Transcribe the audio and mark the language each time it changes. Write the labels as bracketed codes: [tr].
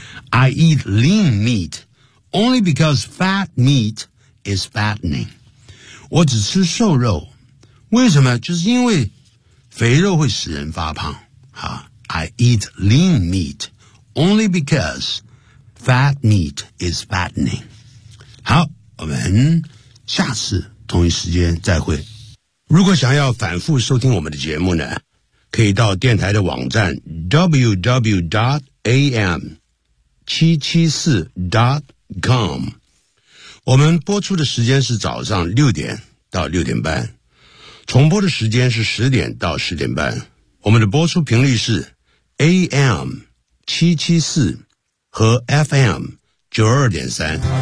[en] I eat lean meat only because fat meat is fattening. [zh] 我只吃瘦肉。为什么？就是因为肥肉会使人发胖。 [en] I eat lean meat only because fat meat is fattening. [zh] 好，我们下次同一时间再会。如果想要反复收听我们的节目呢，可以到电台的网站 www.am774.com 我们播出的时间是早上六点到六点半重播的时间是十点到十点半我们的播出频率是 AM774 和 FM92.3